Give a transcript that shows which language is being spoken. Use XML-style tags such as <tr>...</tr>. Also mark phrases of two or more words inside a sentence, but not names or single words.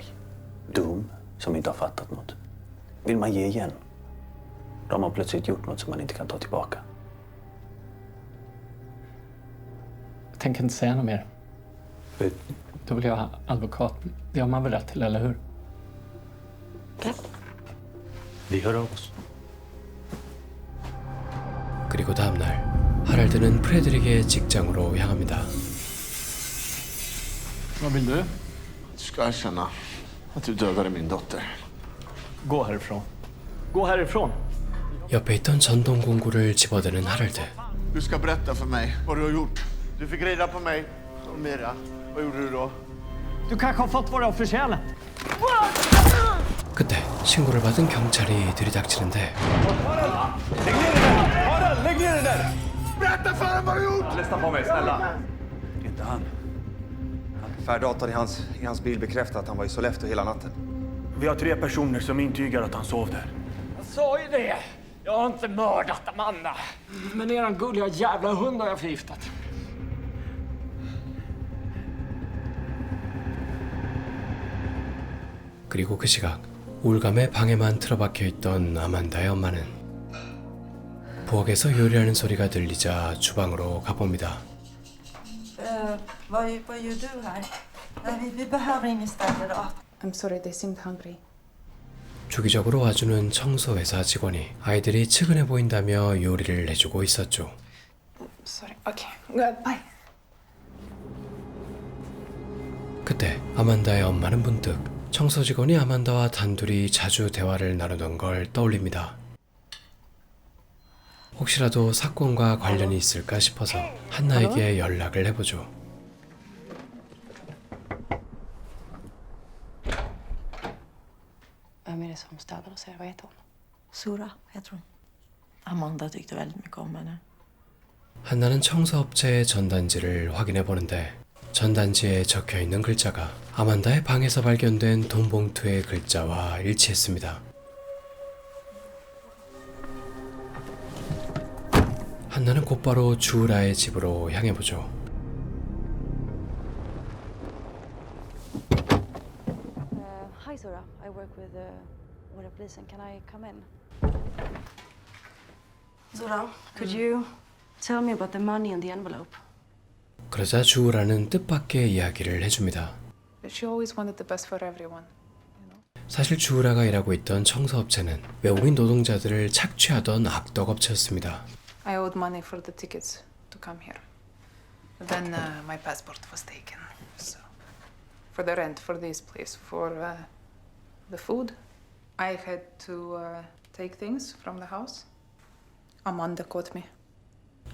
<sv>Dum, som inte har fattat något. Vill man ge igen, då har man plötsligt gjort något som man inte kan ta tillbaka. Jag tänker inte säga något mer. Då vill jag ha advokat. Det har man väl rätt till, eller hur? Vi hör av oss.</sv> <ko>그리고 다음날 하랄드는 프레드릭의 직장으로 향합니다.</ko> <sv>Vad vill du? Du ska erkänna att du dödade min dotter. Gå härifrån. Gå härifrån!</sv> <ko>옆에 있던 전동공구를 집어드는 하랄드.</ko> <sv>Du ska berätta för mig vad du har gjort. Du fick reda på mig och Mira. Vad gjorde du då? Du kanske har fått vad du har förtjänat.</sv> <ko>그때 신고를 받은 경찰이 들이닥치는데</ko> <sv>Lägg ner den där! Berätta för mig vad du har gjort! Lyssna på mig, snälla. Inte han. Färddatorn i hans bil bekräftar att han var i Sollefteå hela natten. Vi har 3 personer som intygar att han sov där. Jag sa ju det. Jag har inte mördat Amanda. Men eran gulliga jävla hund har jag förgiftat.</sv> <ko>그리고 그 시각 우울감에 방에만 틀어박혀 있던 아만다의 엄마는 부엌에서 요리하는 소리가 들리자 주방으로 가봅니다.</ko> <sv>Vad gör du här? Nej, vi behöver ingen ställe idag.</sv> <en>I'm sorry, they seemed hungry.</en> <ko>주기적으로 와주는 청소회사 직원이 아이들이 측은해 보인다며 요리를 해주고 있었죠.</ko> <en>Sorry, okay. Bye.</en> <ko>그때 아만다의 엄마는 문득 청소 직원이 아만다와 단둘이 자주 대화를 나누던 걸 떠올립니다. 혹시라도 사건과 관련이 있을까 싶어서 한나에게 연락을 해보죠.</ko> <sv>Vem är det som städar och säger vad heter hon? Sura heter hon. Amanda tyckte väldigt mycket om henne. 한나는 청소업체의 전단지를 확인해 보는데 전단지에 적혀 있는 글자가 아만다의 방에서 발견된 돈 봉투의 글자와 일치했습니다. 한나는 곧바로 주우라의 집으로 향해 보죠.</sv> <en>Hi Sura, I work with the police. Can I come in? Sura, could you tell me about the money in the envelope?</en> <ko>그러자 주우라는 뜻밖의 이야기를 해줍니다.</ko> <en>She always wanted the best for everyone.</en> <ko>사실 주우라가 일하고 있던 청소업체는 외국인 노동자들을 착취하던 악덕업체였습니다.</ko> <en>I owed money for the tickets to come here. Then my passport was taken. So, for the rent for this place, for the food, I had to take things from the house. Amanda caught me.</en>